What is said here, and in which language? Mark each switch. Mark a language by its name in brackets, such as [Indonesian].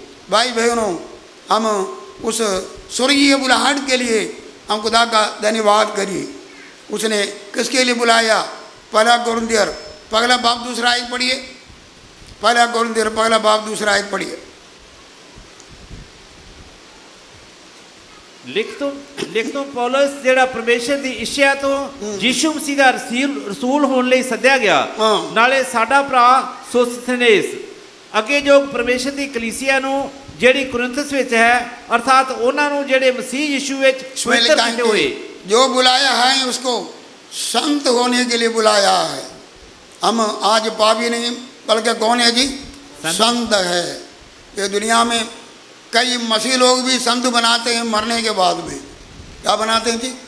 [Hindi] भाई बहनों, हम उस स्वर्गीय बुलाहट के लिए हम खुदा का धन्यवाद करिए। उसने किसके लिए बुलाया? पहला कोरिन्थियर पहला बाब दूसरा आयत पढ़िए। पहला कोरिन्थियर पहला बाब दूसरा आयत पढ़िए। [Punjabi] लिख तो पौलुस ਜਿਹੜਾ ਪਰਮੇਸ਼ਰ ਦੀ ਇੱਛਾ ਤੋਂ ਯੀਸ਼ੂ ਮਸੀਹ ਦਾ ਰਸੂਲ ਹੋਣ ਲਈ ਸੱਦਿਆ ਗਿਆ, ਨਾਲੇ ਸਾਡਾ ਭਰਾ ਸੋਸਥੇਨੇਸ, ਅੱਗੇ ਜੋ ਪਰਮੇਸ਼ਰ ਦੀ ਕਲੀਸਿਆ ਨੂੰ ਜਿਹੜੀ ਕੁਰਿੰਥਸ ਵਿੱਚ ਹੈ, अर्थात ਉਹਨਾਂ ਨੂੰ ਜਿਹੜੇ ਮਸੀਹ ਯੀशु ਵਿੱਚ ਪਵਿੱਤਰ ਕੀਤੇ ਹੋਏ। [Hindi] जो बुलाया है उसको संत होने के लिए बुलाया है। हम आज पापी नहीं, बल्कि कौन है जी? संत है। ये दुनिया में कई मसीह लोग भी संत बनाते हैं मरने के बाद में। क्या बनाते हैं जी?